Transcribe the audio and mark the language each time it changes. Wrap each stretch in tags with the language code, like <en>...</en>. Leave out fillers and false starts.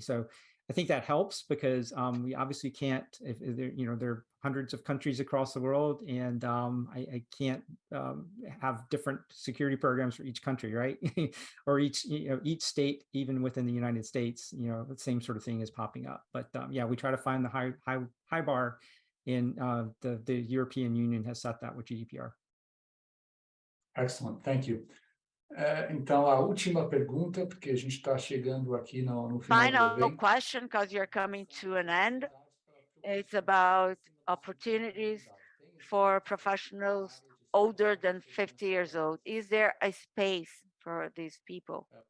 <en>So I think that helps, because we obviously can't, if there are hundreds of countries across the world, and I can't have different security programs for each country, right? Or each state, even within the United States, the same sort of thing is popping up. But yeah, we try to find the high bar, and the European Union has set that with GDPR. Excellent, thank you.</en> <pt>Então, a última pergunta, porque a gente está chegando aqui no final do evento.</pt> <en>question, because you're coming to an end. It's about opportunities for professionals older than 50 years old. Is there a space for these people?</en>